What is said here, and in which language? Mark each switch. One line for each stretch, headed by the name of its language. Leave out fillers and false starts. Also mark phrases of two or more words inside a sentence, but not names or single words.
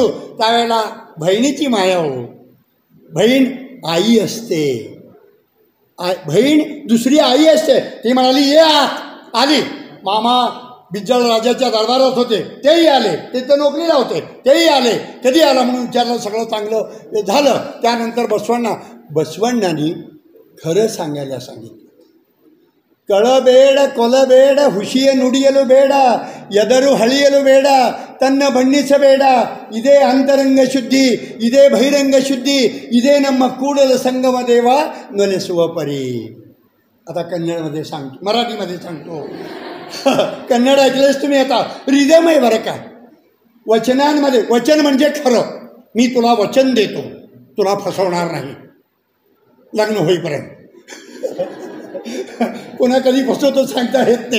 Marathi: त्यावेळेला बहिणीची माया हो, बहीण आई असते, बहीण दुसरी आई असते. ती म्हणाली ये आत. आली. मामा बिज्जळ राजाच्या दरबारात होते, तेही आले, ते तर नोकरीला होते, तेही आले. कधी आला म्हणून विचारलं, सगळं चांगलं झालं. त्यानंतर बसवण्णांनी खरं सांगायला सांगितलं.
Kannada: ಕಳಬೇಡ ಕೊಲಬೇಡ ಹುಷಿಯ ನುಡಿಯಲು ಬೇಡ ಎದರು ಹಳಿಯಲು ಬೇಡ ತನ್ನ ಬಣ್ಣಿಸಬೇಡ ಇದೇ ಅಂತರಂಗ ಶುದ್ಧಿ ಇದೇ ಬಹಿರಂಗ ಶುದ್ಧಿ ಇದೇ ನಮ್ಮ ಕೂಡಲ ಸಂಗಮ ದೇವ ನೆಲೆಸುವ ಪರಿ.
Marathi: आता कन्नडमध्ये सांगतो, मराठीमध्ये सांगतो. कन्नड ऐकलेच तुम्ही. आता रिदम आहे बरं का. वचनांमध्ये वचन म्हणजे खरं. मी तुला वचन देतो, तुला फसवणार नाही लग्न होईपर्यंत. कोणा कधी फसवतो सांगता येत नाही.